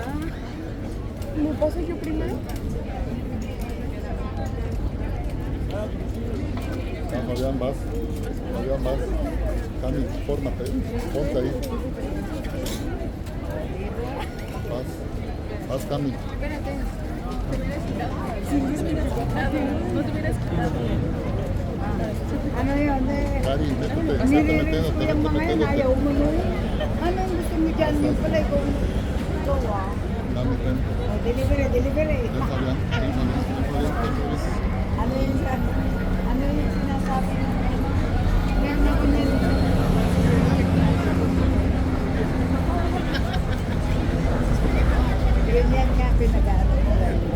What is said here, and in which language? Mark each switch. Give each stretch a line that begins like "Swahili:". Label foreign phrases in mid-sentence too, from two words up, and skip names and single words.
Spanish: ¿Me paso yo primero? Fabián, vas. Fabián, vas. Cami, fórmate. Ponte ahí. Vas. Vas, Cami.
Filipino: Ano yun eh?
Spanish: Cari, métete. Estate
Filipino: Nire-release
Spanish: metiéndote,
Filipino: ko yung
Spanish: vete
Filipino: mga yan,
Spanish: metiéndote.
Filipino: ayaw mo nun. Anong gusto mo dyan? Yung pala ikaw, ikaw ah.
Spanish: Cami, ven. Oh, delivery, delivery. Ven, Fabián. Ven, Fabián. Ven, Fabián. Ven, Luis.
Filipino: Ano yung ano yung sinasabi ng yan ako nila. Ganyan nga pinag-ano nila.